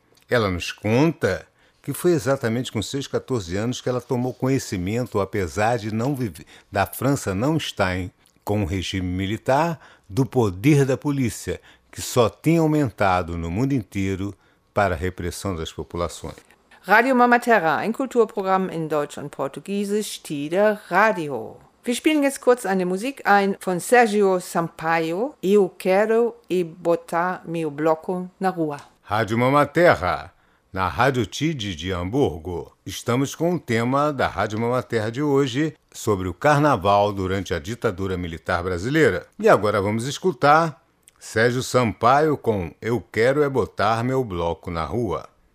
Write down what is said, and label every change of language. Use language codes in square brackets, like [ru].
[pt] Ela nos conta que foi exatamente com seus 14 anos que ela tomou conhecimento, apesar de não viver, da França não estar com o regime militar, do poder da polícia, que só tinha aumentado no mundo inteiro para a repressão das populações. [de] Radio Mama Terra, ein Kulturprogramm in Deutsch und Portugiesisch, Tider Radio. Wir spielen jetzt kurz eine Musik ein von Sergio Sampaio, Eu Quero e Botar Meu Bloco na Rua. [pt] Radio Mama Terra, na Rádio Tide de Hamburgo. Estamos com o tema da Rádio Mama Terra de hoje sobre o carnaval durante a ditadura militar brasileira. E agora vamos escutar Sérgio Sampaio com Eu Quero É Botar Meu Bloco na Rua.